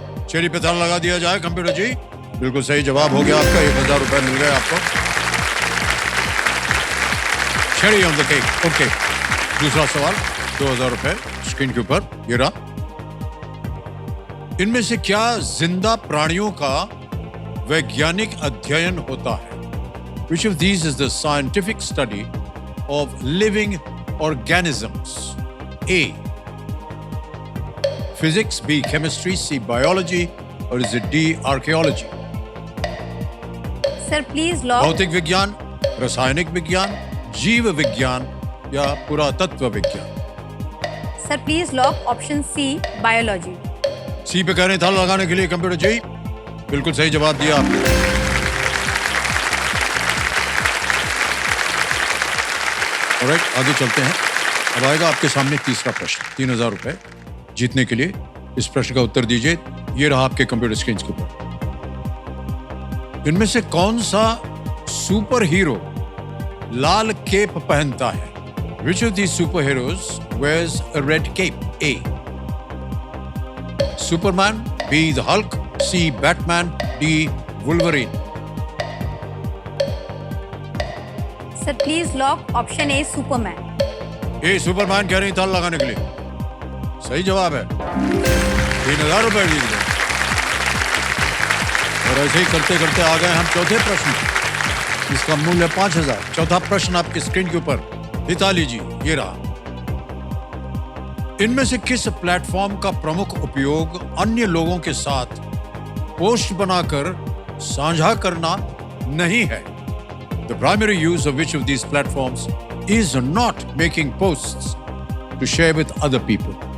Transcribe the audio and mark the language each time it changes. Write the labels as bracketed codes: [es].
[hi] Cherry पे ताला लगा दिया जाए कंप्यूटर जी। बिल्कुल सही जवाब हो गया आपका, 1000 रुपए मिल गए आपको। Cherry on the cake, okay. दूसरा सवाल, 2000 रुपए स्क्रीन के ऊपर ये रहा। इनमें से क्या जिंदा प्राणियों का वैज्ञानिक अध्ययन होता है? [en] Which of these is the scientific study of living organisms? A. Physics, B. Chemistry, C. Biology, or is it D. Archaeology? Sir please lock. [hi] भौतिक विज्ञान, रासायनिक विज्ञान, जीव विज्ञान या पुरातत्व विज्ञान? [en] Sir please lock option C biology. [hi] सी पे कह रहे हैं ताला लगाने के लिए कंप्यूटर जी। बिल्कुल सही जवाब दिया आपने। ऑलराइट, आगे चलते हैं। अब आएगा आपके सामने तीसरा प्रश्न, 3000 रुपए जीतने के लिए इस प्रश्न का उत्तर दीजिए। ये रहा आपके कंप्यूटर स्क्रीन के ऊपर। इनमें से कौन सा सुपर हीरो लाल केप पहनता है? [en] Which of these superheroes wears a red cape? A. Superman, B. The Hulk, C. Batman, D. Wolverine? Sir please lock option A Superman. [hi] A Superman कह रही ताला लगाने के लिए सही जवाब है। 3000 रुपए जीत गए। और ऐसे ही करते करते आ गए हम चौथे प्रश्न, इसका मूल्य 5000। चौथा प्रश्न आपकी स्क्रीन के ऊपर, हिताली जी ये रहा। इनमें से किस प्लेटफॉर्म का प्रमुख उपयोग अन्य लोगों के साथ पोस्ट बनाकर साझा करना नहीं है? [en] The primary use of which of these platforms is not making posts to share with other people?